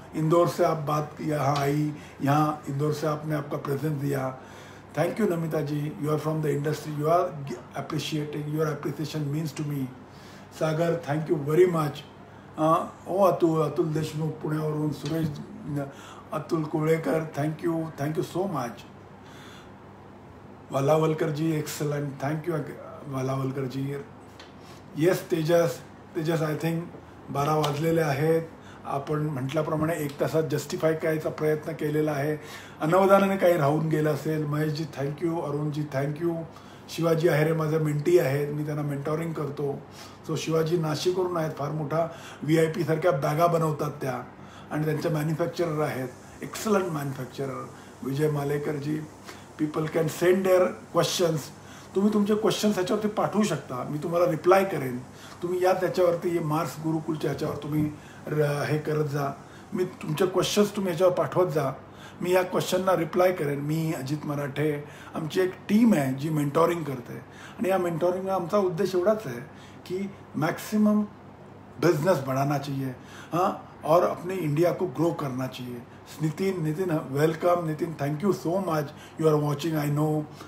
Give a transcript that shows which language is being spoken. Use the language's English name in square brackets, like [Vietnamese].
[Hindi] इंदौर से आप बात यहाँ आई, यहाँ इंदौर से आपने आपका प्रेजेंस दिया. [English] Thank you Namita ji, you are from the industry, you are appreciating, your appreciation means to me. Sagar, thank you very much. ओ अतुल देशमुख पुण्यावरून, Suresh, Atul Kolekar, thank you so much. Walawalkar ji, excellent, thank you Walawalkar ji. [Marathi] Yes Tejas, [English] I think [Marathi] 12 वाजलेले आहेत. आपण म्हटल्याप्रमाणे 1 तासात justify करायचा प्रयत्न केलेला आहे. अनवधानाने काही राहून गेलं असेल. Maheshji thank you, Arun ji thank you. शिवाजी आहेरे माझे मेंटी आहेत, मी त्यांना मेंटॉरिंग करतो. सो शिवाजी नाशिकवरून आहेत, फार मोठा VIP सारख्या बॅगा बनवतात त्या, आणि त्यांचे मॅन्युफॅक्चरर आहेत, excellent manufacturer. [English] विजय मालेकरजी, people can send their questions. [Marathi] तुम्ही तुमचे क्वेश्चन्स ह्याच्यावरती पाठवू शकता, मी तुम्हाला रिप्लाय करेन. तुम्ही या त्याच्यावरती मार्स गुरुकुलच्या ह्याच्यावर तुम्ही हे करत जा. मी तुमचे क्वेश्चन्स तुम्ही ह्याच्यावर पाठवत जा. मी या क्वेश्चनना रिप्लाय करेन. मी अजित मराठे, आमची एक टीम आहे जी मेंटॉरिंग करते, आणि या मेंटॉरिंगचा आमचा उद्देश एवढाच [Hindi] है कि मैक्सिमम बिजनेस बढ़ाना चाहिए, हाँ, और अपने इंडिया को ग्रो करना चाहिए. [English] Nitin welcome. Nitin, thank you so much. You are watching, I know.